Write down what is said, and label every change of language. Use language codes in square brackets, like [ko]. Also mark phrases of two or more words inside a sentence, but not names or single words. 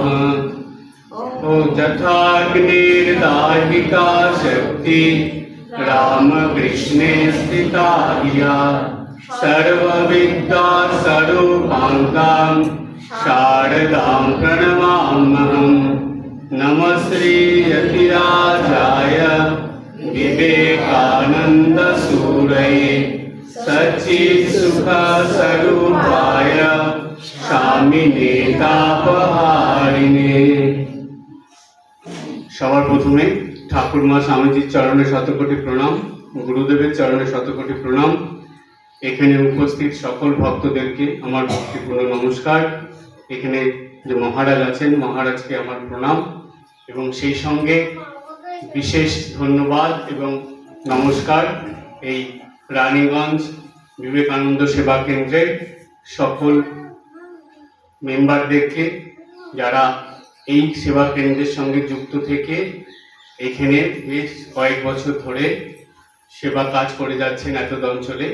[sa] ओ यथाग्निर्दाहिका शक्ति रामकृष्णे स्थिता हिया सर्वविद्या स्वरूपाङ्गां शारदां प्रणमाम्यहम्। नमः श्री यतिराजाय विवेकानन्दसूरये सच्चित्सुखस्वरूपाय स्वामिने तापहारिणे। [bn] সবার প্রথমে ঠাকুরমা স্বামীজির চরণে শতকোটি প্রণাম, গুরুদেবের চরণে শতকোটি প্রণাম। এখানে উপস্থিত সকল ভক্তদেরকে আমার ভক্তিপূর্ণ নমস্কার। এখানে যে মহারাজ আছেন, মহারাজকে আমার প্রণাম এবং সেই সঙ্গে বিশেষ ধন্যবাদ এবং নমস্কার এই রানীগঞ্জ বিবেকানন্দ সেবা কেন্দ্রের সকল মেম্বারদেরকে, যারা এই সেবা কেন্দ্রের সঙ্গে যুক্ত থেকে এখানে বেশ কয়েক বছর ধরে সেবা কাজ করে যাচ্ছেন এত অঞ্চলে।